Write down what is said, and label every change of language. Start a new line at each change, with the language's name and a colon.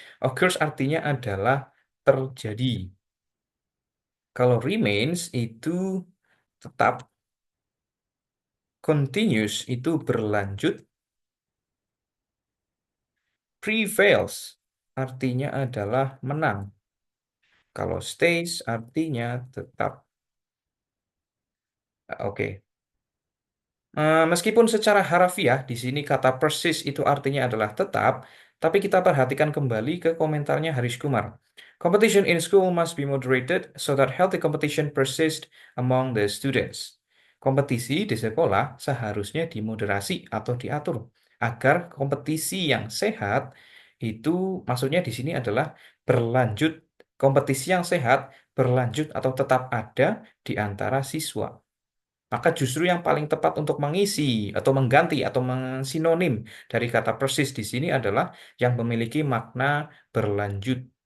Indonesian: Occurs artinya adalah terjadi. Kalau remains itu tetap, continuous itu berlanjut, prevails artinya adalah menang. Kalau stays artinya tetap. Oke. Meskipun secara harafiah di sini kata persis itu artinya adalah tetap, tapi kita perhatikan kembali ke komentarnya Haris Kumar.
English: Competition in school must be moderated so that healthy competition persists among the students.
Indonesian: Kompetisi di sekolah seharusnya dimoderasi atau diatur agar kompetisi yang sehat itu maksudnya di sini adalah berlanjut, kompetisi yang sehat berlanjut atau tetap ada di antara siswa. Maka justru yang paling tepat untuk mengisi atau mengganti atau sinonim dari kata persis di sini adalah yang memiliki makna berlanjut.